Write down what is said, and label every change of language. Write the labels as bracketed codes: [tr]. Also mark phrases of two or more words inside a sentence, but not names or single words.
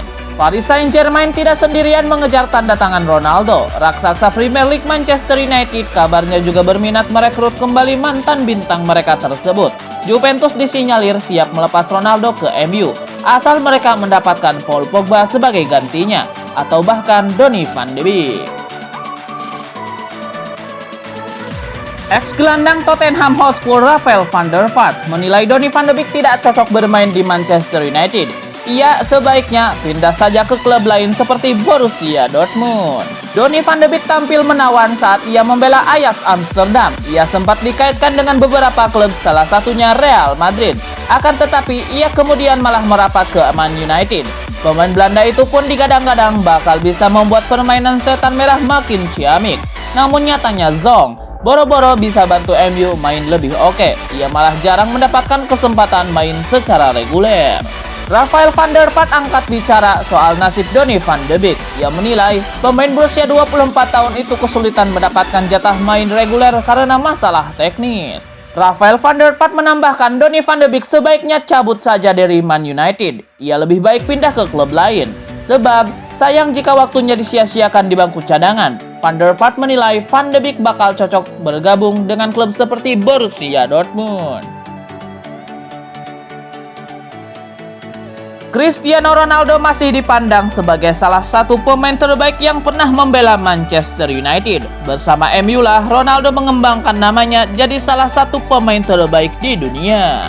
[id] Paris Saint-Germain tidak sendirian mengejar tanda tangan Ronaldo. Raksasa Premier League Manchester United kabarnya juga berminat merekrut kembali mantan bintang mereka tersebut. Juventus disinyalir siap melepas Ronaldo ke MU, asal mereka mendapatkan Paul Pogba sebagai gantinya, atau bahkan Donny van de Beek. Ex-gelandang Tottenham Hotspur Rafael van der Vaart menilai Donny van de Beek tidak cocok bermain di Manchester United. Ia sebaiknya pindah saja ke klub lain seperti Borussia Dortmund. Donny van de Beek tampil menawan saat ia membela Ajax Amsterdam. Ia sempat dikaitkan dengan beberapa klub, salah satunya Real Madrid. Akan tetapi ia kemudian malah merapat ke Man United. Pemain Belanda itu pun digadang-gadang bakal bisa membuat permainan setan merah makin ciamik. Namun nyatanya Zong boro-boro bisa bantu MU main lebih oke. Ia malah jarang mendapatkan kesempatan main secara reguler. Rafael van der Vaart angkat bicara soal nasib Donny van de Beek. Ia menilai pemain berusia 24 tahun itu kesulitan mendapatkan jatah main reguler karena masalah teknis. Rafael van der Vaart menambahkan Donny van de Beek sebaiknya cabut saja dari Man United. Ia lebih baik pindah ke klub lain. Sebab sayang jika waktunya disia-siakan di bangku cadangan. Van der Vaart menilai Van de Beek bakal cocok bergabung dengan klub seperti Borussia Dortmund. Cristiano Ronaldo masih dipandang sebagai salah satu pemain terbaik yang pernah membela Manchester United. Bersama MU lah, Ronaldo mengembangkan namanya jadi salah satu pemain terbaik di dunia.